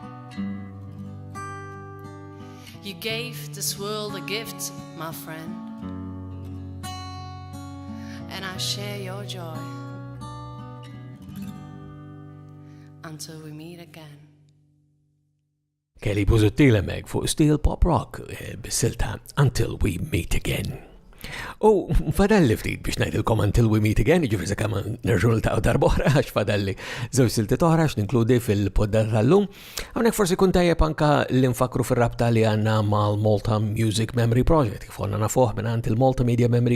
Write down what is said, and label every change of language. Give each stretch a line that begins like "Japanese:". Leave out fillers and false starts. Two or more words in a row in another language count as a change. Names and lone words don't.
English: You gave this world a gift, my friend, and I share your joy until we meet again.
Maltese: Kelly Busuttil hemmhekk fuq Steel Pop Rock bis-silta Until We Meet Again. Fadalli ftit biex ngħidilkom Until We Meet Again, jiġifieri sakemm nerġgħu niltaqgħu darb'oħra għax fadalli żewġ silti oħra x'ninkludi fil-poddat tal-lum. Hawnhekk forsi kun tajjeb anke li nfakru fir-rabta li għandna mal-Malta Music Memory Project kif konna nafuh mingħand il-Malta Media Memory